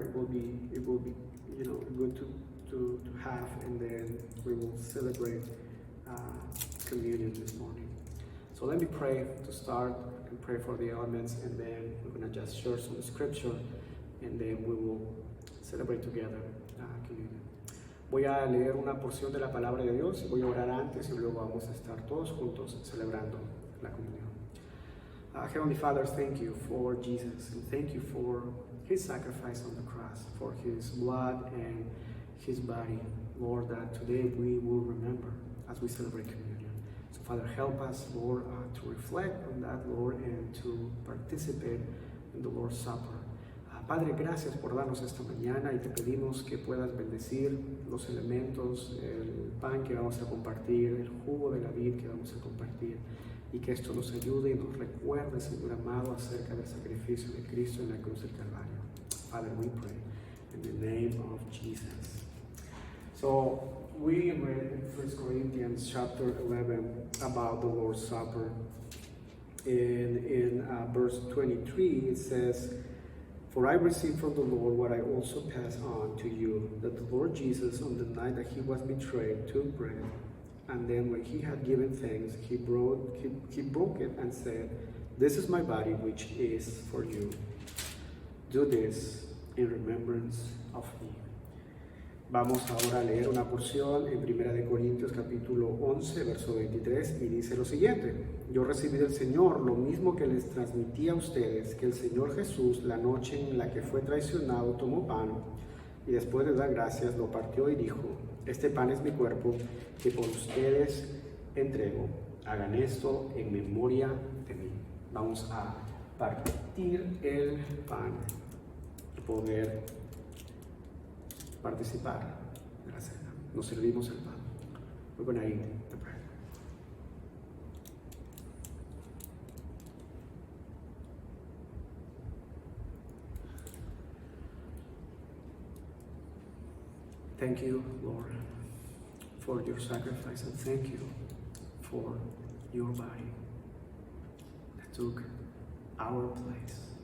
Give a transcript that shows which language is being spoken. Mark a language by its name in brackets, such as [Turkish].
[English] It will be good to have, and then we will celebrate communion this morning. So let me pray to start and pray for the elements, and then we're going to just share some scripture, and then we will celebrate together communion. [Spanish] Voy a leer una porción de la palabra de Dios, voy a orar antes y luego vamos a estar todos juntos celebrando la comunión. [English] Heavenly Father, thank you for Jesus, and thank you for his sacrifice on the cross, for his blood and his body. Lord, that today we will remember as we celebrate communion. So Father, help us, Lord, to reflect on that, Lord, and to participate in the Lord's Supper. [Spanish] Padre, gracias por darnos esta mañana y te pedimos que puedas bendecir los elementos, el pan que vamos a compartir, el jugo de la vid que vamos a compartir, y que esto nos ayude y nos recuerde, Señor amado, acerca del sacrificio de Cristo en la cruz del Calvario. [English] Father, we pray in the name of Jesus. So we read in 1 Corinthians chapter 11 about the Lord's Supper. In verse 23 it says, "For I received from the Lord what I also passed on to you, that the Lord Jesus, on the night that he was betrayed, took bread, and then when he had given thanks, he broke it and said, 'This is my body, which is for you. Do this in remembrance of me.'" [Spanish] Vamos ahora a leer una porción en 1 de Corintios capítulo 11, verso 23, y dice lo siguiente: "Yo recibí del Señor lo mismo que les transmití a ustedes, que el Señor Jesús, la noche en la que fue traicionado, tomó pan, y después de dar gracias, lo partió y dijo, 'Este pan es mi cuerpo, que por ustedes entrego. Hagan esto en memoria de mí.'" Vamos a partir el pan y poder participar de la cena. Nos servimos el pan. [English] We're going to eat the bread. Thank you, Lord, for your sacrifice, and thank you for your body that took our place.